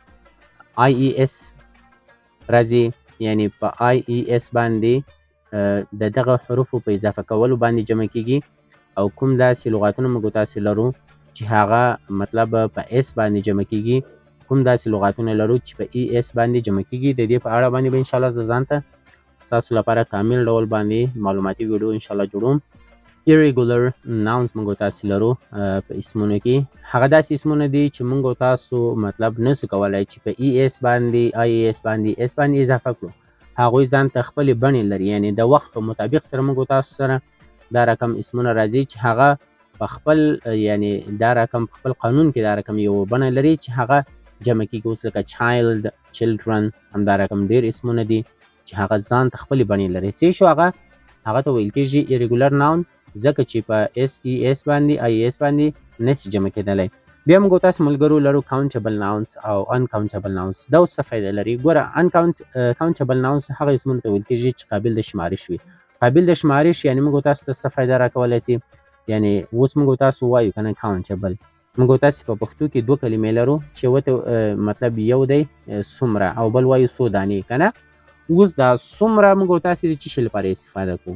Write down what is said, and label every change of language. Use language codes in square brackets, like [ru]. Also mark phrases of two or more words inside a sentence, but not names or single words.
[ps] IES راځي، یعنی په IES باندې د دغه حروفو په اضافه کولو باندې جمع کېږي، او کوم داسې لغاتونه موږ تاسې لرو چې هغه مطلب په اس باندې جمع کېږي، کوم داسې لغاتونه لرو چې په ES باندې جمع کېږي. د دې په اړه باندې به انشاءالله زه ځان ته ستاسو لپاره کامل ډول باندې معلوماتي ویډیو انشاءالله جوړوم. [en] irregular nouns [ps] موږ تاسې لرو په اسمونو کې، هغه داسې اسمونه دي چې موږ تاسو مطلب نسو کولی چې په ES باندې IAS باندې اس باندې اضافه کړو. هغوی ځان ته خپلې بڼې لري، یعنی د وخت په مطابق سره موږ تاسو سره دا رقم اسمونه راځي چې هغه په خپل یعنی دا رقم په خپل قانون کې دا رقم یو بڼه لري چې هغه جمع کېږي. اوس لکه [en] child children [ps] همدا رقم ډېر اسمونه دي چې هغه ځان ته خپلې بڼې لري. صحیح شو؟ هغه ته ویل کېږي [en] irregular noun، [ps] ځکه چې په SES باندې IAS باندې نسي جمع کېدلی. بیا موږ تاسو ملګرو لرو [en] countable nouns [ps] او [en] uncountable nouns. [ps] دا اوس څه فایده لري؟ ګوره [en] countable nouns [ps] هغه اسمونو ته ویل کېږي چې قابل د شمارش وي. قابل د شمارش یعنی موږ تاسو ته څه فایده راکولی سي؟ یعنی اوس موږ تاسو وایو که نه countable، موږ تاسې په پښتو کې دوه کلمې لرو چې یوه ته مطلب یو دی څومره او بل وایو څو دانې، که نه؟ اوس دا څومره موږ تاسې د څه شي لپاره استفاده کوو؟